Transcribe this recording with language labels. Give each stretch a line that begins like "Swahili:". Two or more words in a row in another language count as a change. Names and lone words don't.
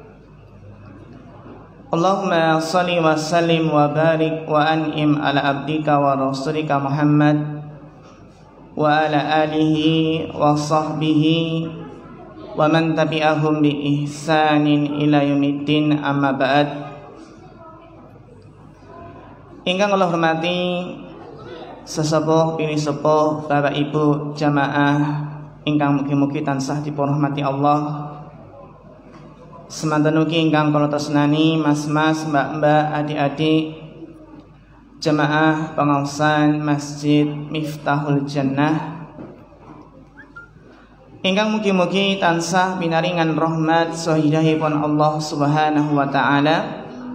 Arabic: اللهم صل وسلم وبارك وأنعم على عبدك ورسولك محمد وعلى آله وصحبه ومن تبعهم بإحسان إلى يوم الدين، أما بعد.
Javanese: Ingkang kula hormati sesepuh pilih sepuh Bapak Ibu jamaah ingkang mugi-mugi tansah dipun rahmati Allah. Semanten ugi ingkang kula tresnani mas-mas, mbak-mbak, adik-adik jamaah pengaosan Masjid Miftahul Jannah ingkang mugi-mugi tansah pinaringan rahmat sahidahipun Allah
Arabic: سبحانه وتعالى.